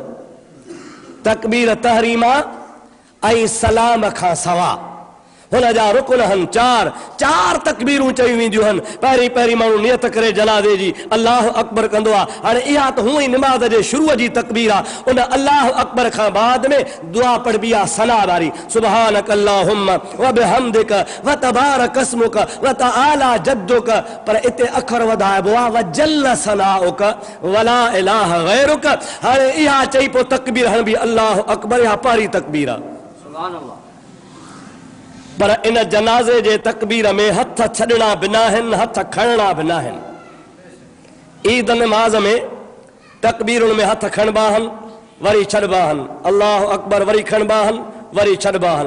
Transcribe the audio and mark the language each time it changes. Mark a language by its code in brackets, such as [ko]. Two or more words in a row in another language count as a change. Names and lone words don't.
[sd] तकबीर तहरीमा ऐं सलाम खां सवा हुनजा रुकन आहिनि 4। 4 तकबीरूं चई वेंदियूं आहिनि। पहिरीं पहिरीं माण्हू नियत करे जनाज़े जी [ar] الله أكبر [sd] कंदो आहे। हाणे इहा त हूअं ई निमाज़ जे शुरूअ जी तकबीर आहे। उन [ar] الله أكبر [sd] खां बाद में दुआ पढ़बी आहे सना वारी, [ar] سبحانك اللهم وبحمدك وتبارك اسمك وتعالى جدك. [sd] पर इते अखर वधाइबो आहे [ar] وجل ثناؤك ولا إله غيرك. [sd] हाणे इहा चई पोइ तकबीर हणबी [ar] الله أكبر, [sd] इहा पहिरीं तकबीर आहे। [ar] سبحان الله. [sd] पर इन जनाज़े जे तकबीर में हथ छॾणा बि न आहिनि, हथ खणणा बि न आहिनि। ईद नमाज़ में तकबीरुनि में हथ खणबा आहिनि, वरी छॾबा आहिनि, [ar] الله أكبر [sd] वरी खणबा आहिनि, वरी छॾबा आहिनि।